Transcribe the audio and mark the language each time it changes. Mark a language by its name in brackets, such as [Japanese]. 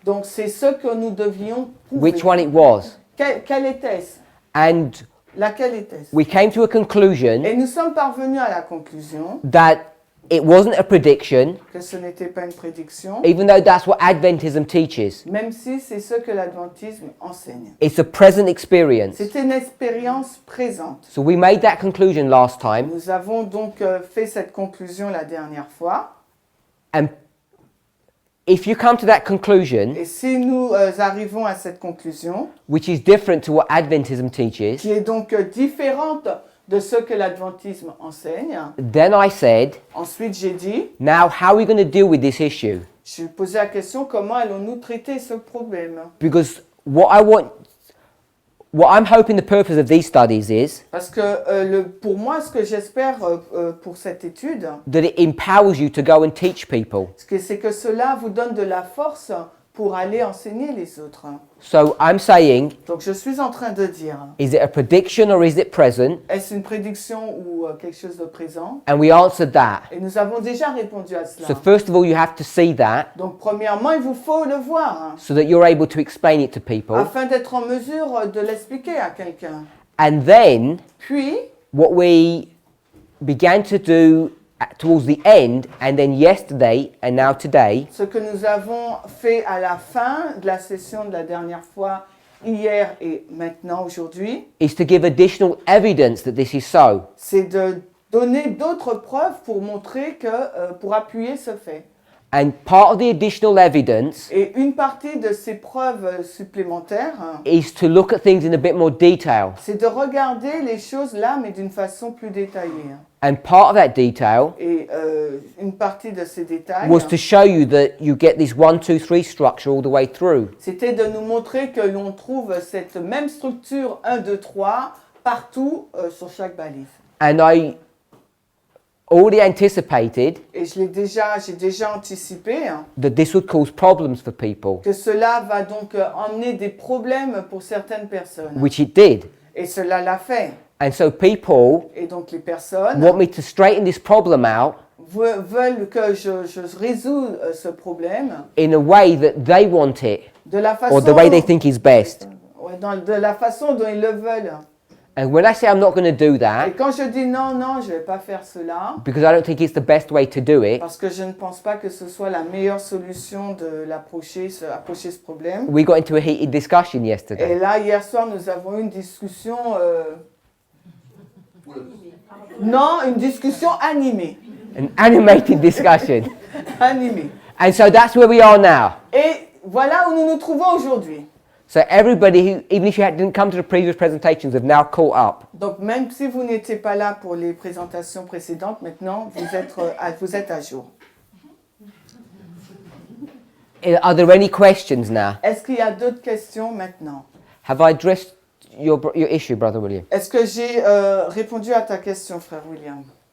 [French] Donc c'est ce que nous devions prouver. [English] which one it was. [French] Quelle était-ce? [English] And [French] Laquelle était-ce? [English] we came to a conclusion [French] Et nous sommes parvenus à la conclusion [English] that it wasn't a prediction, [French] que ce n'était pas une prédiction, [English] even though that's what Adventism teaches. [French] même si c'est ce que l'adventisme enseigne. [English] It's a present experience. [French] C'était une expérience présente. [English] So we made that conclusion last time. [French] Nous avons donc fait cette conclusion la dernière fois. [English] And if you come to that conclusion, [French] Et si nous arrivons à cette conclusion, [English] which is different to what Adventism teaches, [French] qui est donc différente de ce que l'adventisme enseigne, [English] then I said, [French] ensuite j'ai dit, [English] now how are we going to deal with this issue? [French] je posais la question, comment allons-nous traiter ce problème? [English] Because what I'm hoping the purpose of these studies is [French] Parce que pour moi, ce que j'espère pour cette étude, [English] that it empowers you to go and teach people. [French] c'est que cela vous donne de la force pour aller enseigner les autres. [English] So I'm saying, [French] Donc je suis en train de dire, [English] is it a prediction or is it present? [French] est-ce une prédiction ou quelque chose de présent? [English] And we answered that. [French] Et nous avons déjà répondu à cela. [English] So first of all, you have to see that [French] Donc premièrement, il vous faut le voir, [English] so that you're able to explain it to people. [French] afin d'être en mesure de l'expliquer à quelqu'un. [English] And then [French] Puis, [English] what we began to do towards the end, and then yesterday and now today, [French] ce que nous avons fait à la fin de la session de la dernière fois, hier et maintenant, aujourd'hui, [English] is to give additional evidence that this is so. [French] c'est de donner d'autres preuves pour montrer que, pour appuyer ce fait. [English] And part of the additional evidence [French] Et une partie de ces preuves supplémentaires, [English] is to look at things in a bit more detail. [French] c'est de regarder les choses là, mais d'une façon plus détaillée. [English] And part of that detail [French] Et une partie de ces détails, [English] was to show you that you get this 1, 2, 3 structure all the way through. [French] c'était de nous montrer que l'on trouve cette même structure 1, 2, 3 partout sur chaque balise. [English] And I already anticipated [French] Et j'ai déjà anticipé [English] that this would cause problems for people, [French] que cela va donc emmener des problèmes pour certaines personnes. [English] which it did. [French] Et cela l'a fait. [English] And so people [French] Et donc les personnes [English] want me to straighten this problem out [French] veulent que je résous ce problème [English] in a way that they want it, [French] de la façon, [English] or the way they think is best. [French] Ouais, de la façon dont ils le veulent. [English] And when I say I'm not going to do [French] Et [English] that, [French] quand je dis non, non, je ne vais pas faire cela, [English] because I don't think it's the best way to do it, [French] parce que je ne pense pas que ce soit la meilleure solution de approcher ce problème. [English] we got into a heated discussion [French] Et [English] yesterday. [French] là, hier soir, nous avons eu une discussion... non, une discussion animée. [English] An animated discussion. [French] Animée. [English] And so that's where we are now. [French] Et voilà où nous nous trouvons aujourd'hui. [English] So everybody who, even if you didn't come to the previous presentations, have now caught up. [French] Donc même si vous n'étiez pas là pour les présentations précédentes, maintenant vous êtes à jour. [English] Are there any questions now? [French] Est-ce qu'il y a d'autres questions maintenant? [English] Have I addressed your issue, Brother William? [French] Est-ce que j'ai répondu à ta question, frère William?